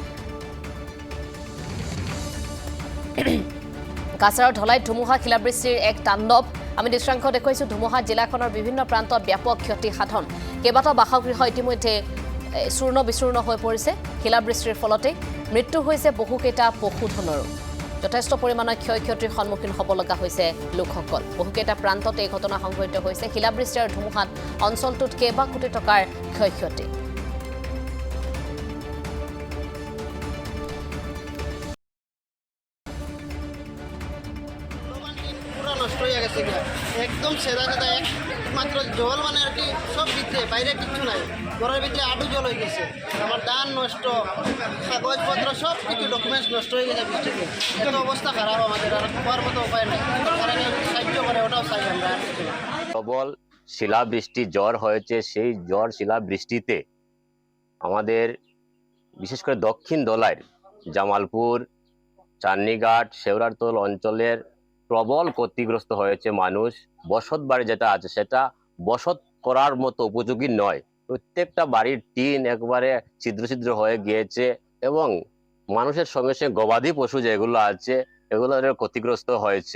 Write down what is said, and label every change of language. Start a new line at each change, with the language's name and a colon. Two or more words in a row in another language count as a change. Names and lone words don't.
Assamese: কাছাৰৰ ঢলাইত ধুমুহা শিলাবৃষ্টিৰ এক তাণ্ডৱ আমি দৃশ্যাংশ দেখুৱাইছো ধুমুহা জিলাখনৰ বিভিন্ন প্ৰান্তত ব্যাপক ক্ষতি সাধন কেইবাটাও বাসগৃহ ইতিমধ্যে চূৰ্ণ বিচূৰ্ণ হৈ পৰিছে শিলাবৃষ্টিৰ ফলতে মৃত্যু হৈছে বহুকেইটা পশুধনৰো যথেষ্ট পৰিমাণৰ ক্ষয়ক্ষতিৰ সন্মুখীন হ'ব লগা হৈছে লোকসকল বহুকেইটা প্ৰান্তত এই ঘটনা সংঘটিত হৈছে শিলাবৃষ্টি আৰু ধুমুহাত অঞ্চলটোত কেইবা কোটি টকাৰ ক্ষয়ক্ষতি
Bangla: একদম সেদা সেদা একমাত্র জল মানে আর কি সব ভিতরে বাইরে কিছু নাই ঘরের ভিতরে আডু জল হয়ে গেছে আমার ধান নষ্ট কাগজপত্র সব কিছু ডকুমেন্টস নষ্ট হয়ে গেছে বৃষ্টিতে কিন্তু অবস্থা খারাপ আমাদের আর খাওয়ার মতো উপায় নাই সাহায্য করে ওটাও চাই আমরা প্রবল শিলাবৃষ্টি জ্বর হয়েছে সেই জ্বর শিলাবৃষ্টিতে আমাদের বিশেষ করে দক্ষিণ দলাইর জামালপুর চান্নিঘাট শেওড়ারতল অঞ্চলের প্রবল ক্ষতিগ্রস্ত হয়েছে মানুষ বসত বাড়ি যেটা আছে সেটা বসত করার মতো উপযোগী নয় প্রত্যেকটা বাড়ির টিন একবারে ছিদ্র ছিদ্র হয়ে গিয়েছে এবং মানুষের সঙ্গে সঙ্গে গবাদি পশু যেগুলো আছে এগুলো ক্ষতিগ্রস্ত হয়েছে